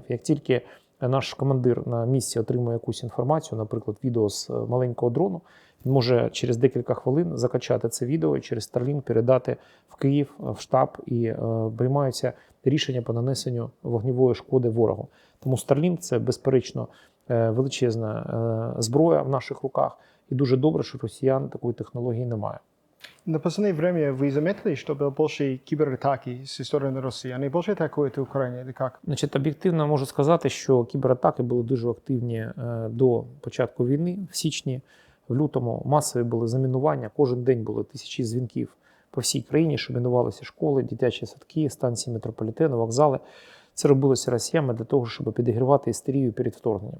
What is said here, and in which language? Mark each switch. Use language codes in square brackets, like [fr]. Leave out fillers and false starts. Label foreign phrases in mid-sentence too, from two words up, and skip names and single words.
[uk] Як тільки наш командир на місці отримує якусь інформацію, наприклад, відео з маленького дрону, він може через декілька хвилин закачати це відео і через Starlink передати в Київ, в штаб, і приймаються рішення по нанесенню вогневої шкоди ворогу. Тому Starlink – це, безперечно, величезна зброя в наших руках, і дуже добре, що росіян такої технології немає. [ru] На последнее время вы заметили, что было больше кибератаки со стороны России? Они больше атакуют Украину или как? [uk] Значить, об'єктивно можу сказати, що кібератаки були дуже активні до початку війни. В січні, в лютому масові були замінування. Кожен день було тисячі дзвінків по всій країні, що мінувалися школи, дитячі садки, станції метрополітену, вокзали. Це робилося росіянами для того, щоб підігрівати істерію перед вторгненням.